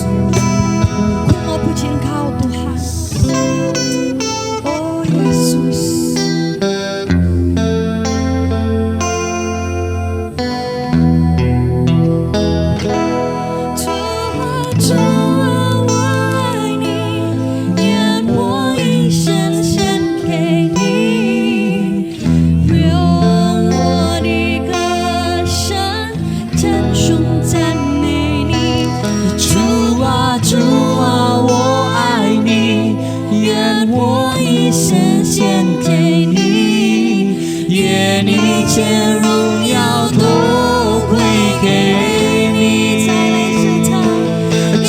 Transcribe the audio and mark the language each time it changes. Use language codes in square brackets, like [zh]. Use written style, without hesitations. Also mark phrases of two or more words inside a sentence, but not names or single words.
[id] Ku mau puji Engkau Tuhan, oh Yesus. Tuhan, Tuhan [zh] 我爱你，愿我一生献给你，用我的歌声称颂赞美你。主啊主啊，我爱你，愿我一生献给你，愿一切荣耀都归给你。